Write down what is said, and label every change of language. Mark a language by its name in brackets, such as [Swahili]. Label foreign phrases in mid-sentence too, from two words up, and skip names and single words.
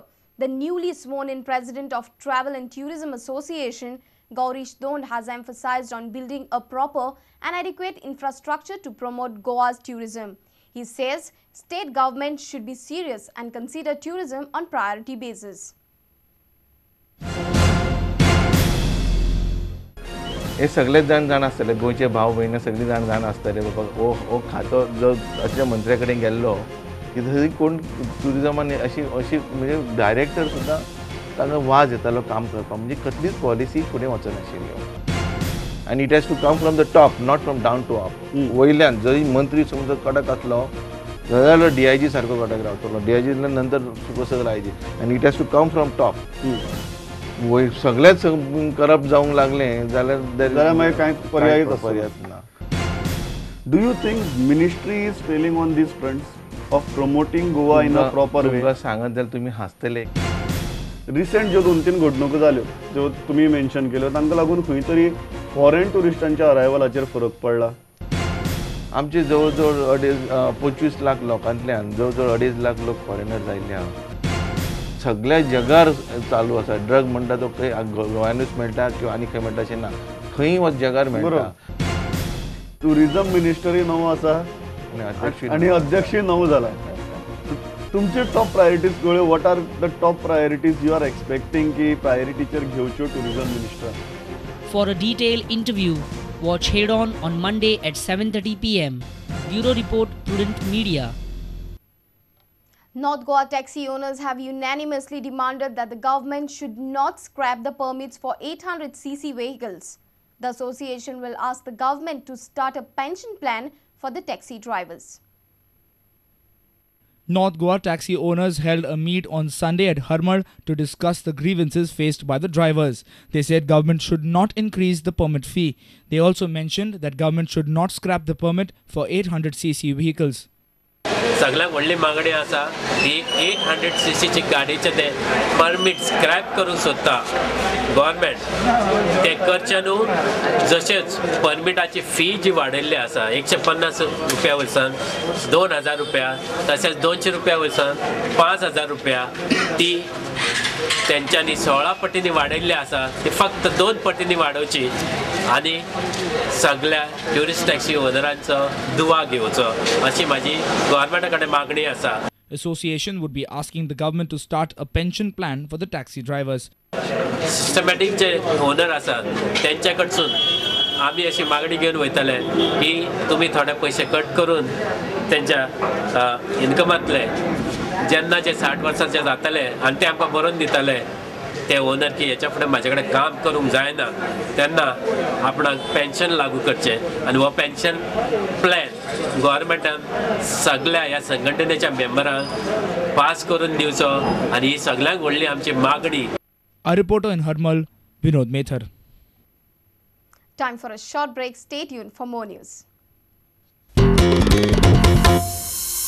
[English] The newly sworn-in president of Travel and Tourism Association, Gaurish Dond, has emphasized on building a proper and adequate infrastructure to promote Goa's tourism. He says state government should be serious and consider tourism on priority basis. [Konkani] हे सगळे जाण आसतले गोंयचे भाव भयण सगळी जाण आसतले बाबा हो खातो जो असल्या मंत्र्या कडेन गेल्लो की थंय कोण ट्युरिजमान अशी म्हणजे डायरेक्टर सुद्दां तांकां वाज येतालो काम करपाक म्हणजे कसलीच पॉलिसी फुडें वचनाशिल्ली. [English] आनी it has to come from the top not from down to up. [Konkani] वयल्यान जरी मंत्री समज कडक आसलो जाल्यार DIG सारको कडक रावतलो. DIG नंतर सुपरसर्कल IG, [English] and it has to come from top. [Konkani] सगळेच करप्ट जावंक लागले जाल्यार मागीर कांय पर्यायच पर्याय ना. [English] do you think ministry is failing on these fronts of promoting Goa in a proper way? [Konkani] तुमकां सांगत जाल्यार तुमी हांसतले. रिसेंट ज्यो 2-3 घडणुको जाल्यो ज्यो तुमी मेन्शन केल्यो तांकां लागून खंय तरी फॉरेन टुरिस्टांच्या अरायवलाचेर फरक पडला. आमचे जवळ जवळ 25 लाख लोकांतल्यान जवळ जवळ 2.5 लाख लोक फॉरेनर जाल्ले आहा. सगळ्या जगार चालू आसा. ड्रग म्हणटा तो खंय गोंयानूच मेळटा किंवा आनी खंय मेळटा अशें ना, खंय वच जगार मेळटा. टुरिझम मिनिस्टरी नवो आसा आनी अध्यक्षय नवो जाला. तुमचे [English] top priorities [Konkani] कळ्यो. [English] what are the top priorities you are expecting [Konkani] की प्रायोरिटीचेर घेवच्यो टुरिझम मिनिस्टर? [English] For a detailed interview, watch Head on Monday at 7:30 p.m. Bureau Report, Prudent Media. North Goa taxi owners have unanimously demanded that the government should not scrap the permits for 800cc vehicles. The association will ask the government to start a pension plan for the taxi drivers. North Goa taxi owners held a meet on Sunday at Harmal to discuss the grievances faced by the drivers. They said government should not increase the permit fee. They also mentioned that government should not scrap the permit for 800cc vehicles. [Konkani] सगळ्यांत व्हडली मागणी आसा ती 800cc गाडीचे ते [English] permit scrap [Konkani] करूंक सोदता गव्हर्मेंट. ते करचे न्हू. जशेंच परमिटाची फी जी वाडयल्ली आसा 150 रुपया वयरसान 2000 रुपया, तशेंच 200 रुपया वयरसान 5000 रुपया, ती तेंच्यांनी 16 पटींनी वाडयल्ली आसा. ती फक्त 2 पटींनी वाडोवची आनी सगळ्या ट्युरिस्ट टॅक्सी ओनरांचो दुवा घेवचो अशी माझी गव्हर्मेंटा कडेन मागणी आसा. [English] Association would be asking the government to start a pension plan for the taxi drivers. [Konkani] सिस्टमॅटीक जे ओनर आसात तेंच्या कडसून आमी अशी मागणी घेवन वयतले की तुमी थोडे पयशे कट करून तेंच्या इन्कमांतले जेन्ना जे 60 वर्सांचे जातले आनी ते आमकां बरोवन दितले ते ओनर की हेच्या फुडें म्हाजे कडेन काम करूंक जायना तेन्ना आपणाक पेन्शन लागू करचें आनी हो [English] pension plan [Konkani] गव्हर्मेंटान सगळ्या ह्या संघटनेच्या मेंबरांक पास करून दिवचो आनी ही सगळ्यांक व्हडली आमची मागणी. [English] A reporter in Harmal, Vinod Methar. Time for a short break. Stay tuned for more news.